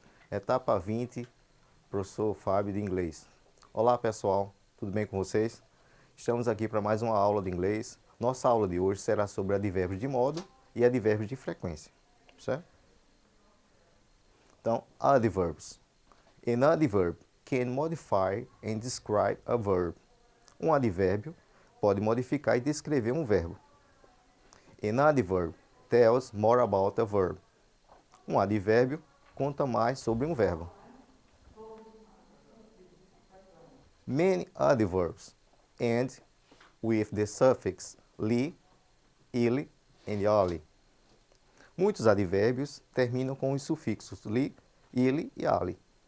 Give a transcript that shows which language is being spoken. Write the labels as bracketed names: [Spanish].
[Portuguese] Etapa 20, professor Fábio de inglês. Olá pessoal, tudo bem com vocês? Estamos aqui para mais uma aula de inglês. Nossa aula de hoje será sobre advérbios de modo e advérbios de frequência, certo? Então, adverbs. [English] An adverb can modify and describe a verb. [Portuguese] Um advérbio pode modificar e descrever um verbo. [English] An adverb tells more about a verb. [Portuguese] Um advérbio conta mais sobre um verbo. [English] Many adverbs end with the suffix li, ili and ali. [Portuguese] Muitos advérbios terminam com os sufixos li, ili e ali.